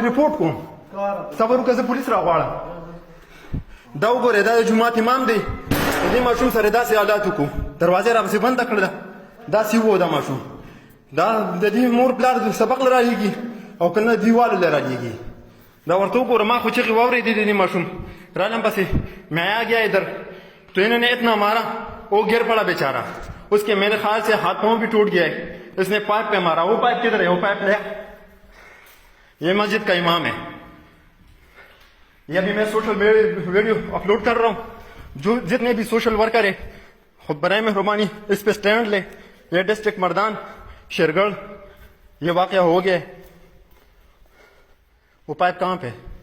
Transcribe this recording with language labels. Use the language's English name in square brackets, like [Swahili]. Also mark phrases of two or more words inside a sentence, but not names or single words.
[Pashto] ریپورت کوم صبر وکړه زه پولیس راغواړم دا وګوره دا د جمعه امام دی دې ماشوم سره داسې حالات وکړو دروازه را پسې بنده کړله داسې و دا ماشوم دا د دې مور پلار سبق له رالیږي او که نه دیوالو له رالیږي دا ورته وګوره ما خو چغې واورېدې د دې ماشوم رالم پسې [Urdu] میں آ گیا ادھر تو انہوں نے اتنا مارا وہ گر پڑا بیچارہ اس کے میرے خیال سے ہاتھ پاؤں بھی ٹوٹ گیا ہے اس نے پائپ پہ مارا وہ پائپ کدھر ہے وہ پائپ لیا یہ مسجد کا امام ہے یہ ابھی میں [English] social video [Urdu] اپلوڈ کر رہا ہوں جو جتنے بھی [English] social worker [Urdu] ہیں خود برائے مہربانی اس پہ سٹینڈ لیں یہ ڈسٹرکٹ مردان شیڑھ یہ واقعہ ہو گیا ہے وہ پائپ کہاں پہ